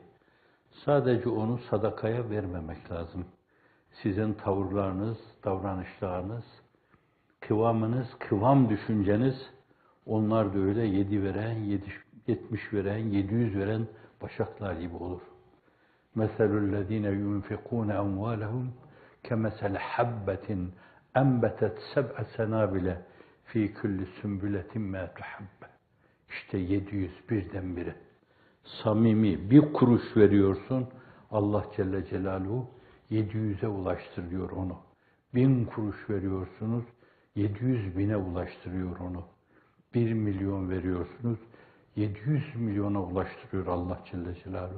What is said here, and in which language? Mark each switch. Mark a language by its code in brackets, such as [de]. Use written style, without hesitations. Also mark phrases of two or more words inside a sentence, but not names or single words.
[tr] Sadece onu sadakaya vermemek lazım. Sizin tavırlarınız, davranışlarınız, kıvamınız, kıvam düşünceniz, onlar da öyle 7 veren, 70 veren, 700 veren başaklar gibi olur. [ar] مَثَلُ الَّذ۪ينَ يُنْفِقُونَ اَمْوَالَهُمْ كَمَثَلِ حَبَّةٍ اَنْبَتَتْ سَبْعَ سَنَابِلَ ف۪ي كُلِّ سُنْبُلَةٍ مَا تُحَبَّ. [tr] İşte 700 birdenbire. Samimi bir kuruş veriyorsun, Allah [ar] جل جلاله [tr] 700'e ulaştırıyor onu. 1000 kuruş veriyorsunuz, 700 bine ulaştırıyor onu. 1 milyon veriyorsunuz, 700 milyona ulaştırıyor Allah [ar] جل جلاله.